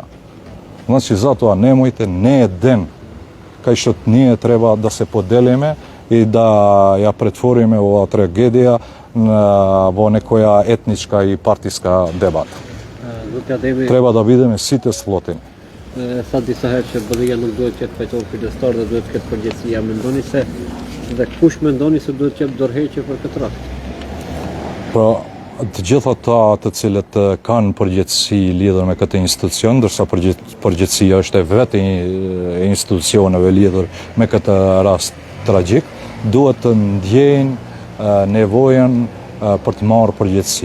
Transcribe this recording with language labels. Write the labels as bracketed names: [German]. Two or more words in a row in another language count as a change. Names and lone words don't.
[Macedonian] Значи затоа немојте, не е ден кај што ние треба да се поделиме и да ја претвориме оваа трагедија во некоја етничка и партиска дебата. Треба да бидеме сите сплотени. [Albanian] Sa disa herë që BDI nuk duhet të jetë fajtor kujdestar dhe duhet të ketë përgjegjësia. Mendoni se dhe kush mendoni se duhet të jap dorëheqje për këtë rast? Pra, të gjitha ata të cilët kanë përgjegjësi lidhur me këtë institucion, ndërsa përgjegjësia është e vetë institucioneve lidhur me këtë rast tragjik, duhet të ndjejnë nevojën për të marrë përgjegjësi.